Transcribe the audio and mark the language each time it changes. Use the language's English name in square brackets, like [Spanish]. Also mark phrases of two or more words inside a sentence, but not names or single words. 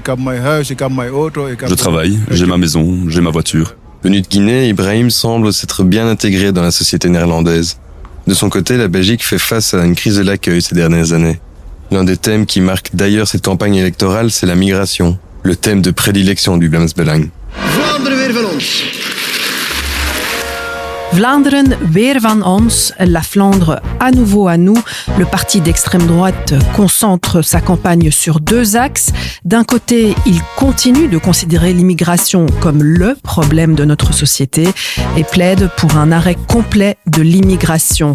[French] Je travaille, j'ai ma maison, j'ai ma voiture. Venu de Guinée, Ibrahim semble s'être bien intégré dans la société néerlandaise. De son côté, la Belgique fait face à une crise de l'accueil ces dernières années. L'un des thèmes qui marque d'ailleurs cette campagne électorale, c'est la migration, le thème de prédilection du Vlaams Belang. [Dutch] Vlaanderen weer van ons. Vlaanderen, weer van ons, [French] la Flandre à nouveau à nous. Le parti d'extrême droite concentre sa campagne sur deux axes. D'un côté, il continue de considérer l'immigration comme le problème de notre société et plaide pour un arrêt complet de l'immigration.